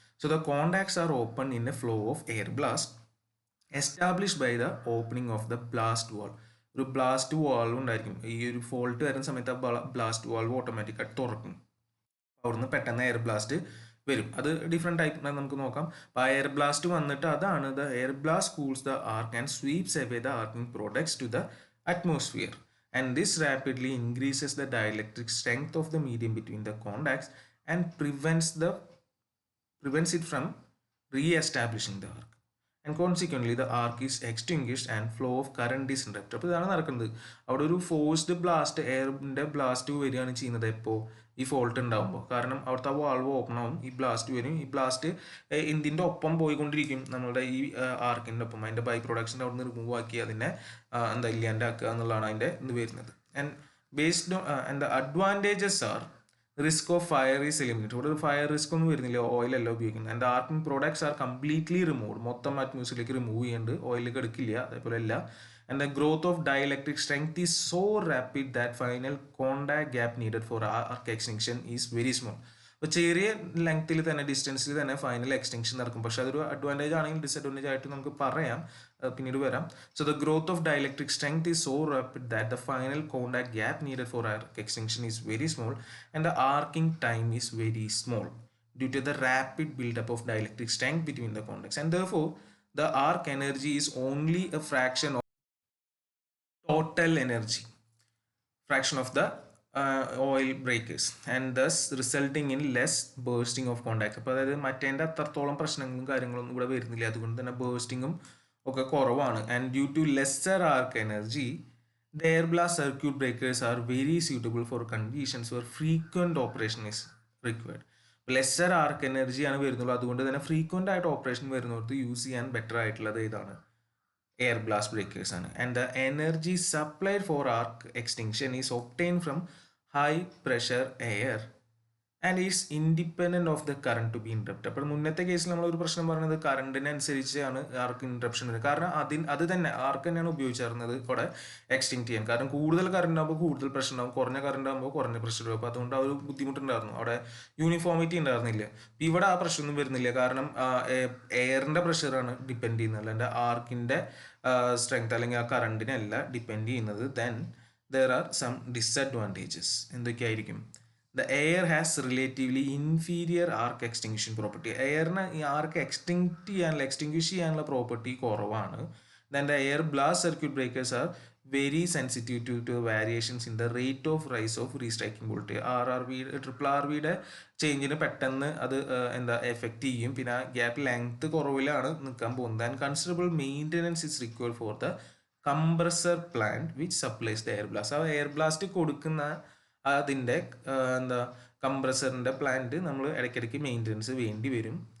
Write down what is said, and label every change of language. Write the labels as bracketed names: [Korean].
[English] So the contacts are open in a flow of air blast established by the opening of the blast valve. [Malayalam] ഒരു blast valve ഉണ്ടായിരിക്കും. ഈ ഒരു fault വരുന്ന സമയത്ത് ആ ബ്ലാസ്റ്റ് വാൾവ് ഓട്ടോമാറ്റിക്കായിട്ട് തുറക്കും. അവിടുന്ന് പെട്ടെന്ന് എയർ ബ്ലാസ്റ്റ് വരും. അത് ഡിഫറെൻറ്റ് ടൈപ്പ് നമുക്ക് നോക്കാം. അപ്പോൾ ആ എയർ ബ്ലാസ്റ്റ് വന്നിട്ട് അതാണ് [English] The air blast cools the arc and sweeps away the arcing products to the atmosphere, and this rapidly increases the dielectric strength of the medium between the contacts and prevents it from re-establishing the arc, and consequently the arc is extinguished and flow of current is interrupted. [Malayalam] അപ്പോൾ ഇതാണ് നടക്കുന്നത്. അവിടെ ഒരു forced blast, എയറിൻ്റെ blast വരികയാണ് ചെയ്യുന്നത് എപ്പോൾ ഈ fault ഉണ്ടാകുമ്പോൾ. കാരണം അവിടുത്തെ വാൾവ് ഓപ്പൺ ആവും, ഈ ബ്ലാസ്റ്റ് വരും, ഈ ബ്ലാസ്റ്റ് ഇതിൻ്റെ ഒപ്പം പോയിക്കൊണ്ടിരിക്കും, നമ്മളുടെ ഈ ആർക്കിൻ്റെ ഒപ്പം. അതിൻ്റെ ബൈ പ്രൊഡക്ഷൻ്റെ അവിടെ നിന്ന് റിമൂവ് ആക്കി അതിനെ എന്താ ഇല്ലാണ്ടാക്കുക എന്നുള്ളതാണ് അതിൻ്റെ ഇത് വരുന്നത്. [English] And based on and the advantages are risk of fire is eliminated. [Malayalam] ഇവിടെ ഒരു ഫയർ റിസ്ക് ഒന്നും വരുന്നില്ല, ഓയിലല്ല ഉപയോഗിക്കുന്നത്. [English] and arcing products are completely removed, [Malayalam] മൊത്തം അറ്റ്മോസ്ഫിയറിലേക്ക് റിമൂവ് ചെയ്യുന്നുണ്ട്, ഓയിലേക്ക് എടുക്കില്ല, അതേപോലെ അല്ല. [English] And the growth of dielectric strength is so rapid that final contact gap needed for arc extension is very small. [Malayalam] അപ്പോൾ ചെറിയ ലെങ്ത്തിൽ തന്നെ, ഡിസ്റ്റൻസിൽ തന്നെ ഫൈനൽ എക്സ്റ്റൻഷൻ നടക്കും. പക്ഷേ അതൊരു അഡ്വാൻറ്റേജ് ആണെങ്കിൽ ഡിസഡ്വാൻറ്റേജ് ആയിട്ട് നമുക്ക് പറയാം, പിന്നീട് വരാം. [English] So the growth of dielectric strength is so rapid that the final contact gap needed for arc extension is very small and the arcing time is very small due to the rapid buildup of dielectric strength between the contacts, and therefore the arc energy is only a fraction of total energy, fraction of the oil breakers, and thus resulting in less bursting of contact. [Malayalam] അപ്പോൾ അതായത് മറ്റേൻ്റെ അത്രത്തോളം പ്രശ്നങ്ങളും കാര്യങ്ങളൊന്നും ഇവിടെ വരുന്നില്ല, അതുകൊണ്ട് തന്നെ ബേഴ്സ്റ്റിങ്ങും ഒക്കെ കുറവാണ്. [English] And due to lesser arc energy the air blast circuit breakers are very suitable for conditions where frequent operation is required. [Malayalam] Lesser arc energy ആണ് വരുന്നുള്ളൂ, അതുകൊണ്ട് തന്നെ ഫ്രീക്വൻ്റ് ആയിട്ട് ഓപ്പറേഷൻ വരുന്നവർക്ക് യൂസ് ചെയ്യാൻ ബെറ്റർ ആയിട്ടുള്ളത് ഇതാണ്, എയർ ബ്ലാസ്റ്റ് ബ്രേക്കേഴ്സ് ആണ്. [English] And the energy supplied for arc extinction is obtain from high pressure air and is independent of the current to be interrupt. [Malayalam] അപ്പോൾ മുന്നത്തെ കേസിൽ നമ്മളൊരു പ്രശ്നം പറയുന്നത് കറണ്ടിനനുസരിച്ചാണ് ആർക്ക് ഇൻറ്ററപ്ഷൻ വരുന്നത്. കാരണം അത് തന്നെ ആർക്ക് തന്നെയാണ് ഉപയോഗിച്ചിരുന്നത് ഇവിടെ എക്സ്റ്റിങ്ക്റ്റ് ചെയ്യാൻ. കാരണം കൂടുതൽ കറണ്ട് ആകുമ്പോൾ കൂടുതൽ പ്രഷർ ഉണ്ടാകും, കുറഞ്ഞ കറണ്ട് ആകുമ്പോൾ കുറഞ്ഞ പ്രഷർ വരും. അപ്പോൾ അതുകൊണ്ട് ആ ഒരു ബുദ്ധിമുട്ടുണ്ടായിരുന്നു, അവിടെ യൂണിഫോമിറ്റി ഉണ്ടായിരുന്നില്ല. ഇവിടെ ആ പ്രശ്നമൊന്നും വരുന്നില്ല, കാരണം എയറിൻ്റെ പ്രഷറാണ് ഡിപ്പെൻഡ് ചെയ്യുന്നത്, അല്ലാണ്ട് ആർക്കിൻ്റെ സ്ട്രെങ്ത് അല്ലെങ്കിൽ ആ കറണ്ടിനല്ല ഡിപ്പെൻഡ് ചെയ്യുന്നത്. [English] Then there are some disadvantages. [Malayalam] എന്തൊക്കെയായിരിക്കും? [English] the air has relatively inferior arc extinction property. [Malayalam] എയറിന് ഈ ആർക്ക് എക്സ്റ്റിങ്ക്വിഷ് ചെയ്യാനുള്ള പ്രോപ്പർട്ടി കുറവാണ്. [English] then the air blast circuit breakers are very sensitive to variations in the rate of rise of restriking voltage. [Malayalam] RRVയുടെ ചേഞ്ചിന് പെട്ടെന്ന് അത് എന്താ effect ചെയ്യും. പിന്നെ gap length കുറവിലാണ് നിൽക്കാൻ പോകുന്നത്. [English] And considerable maintenance is required for the compressor plant which supplies the air blast. [Malayalam] ആ air blast കൊടുക്കുന്ന അതിൻ്റെ എന്താ കംപ്രസറിൻ്റെ പ്ലാന്റ് നമ്മൾ ഇടയ്ക്കിടയ്ക്ക് മെയിൻ്റെനൻസ് വേണ്ടി വരും.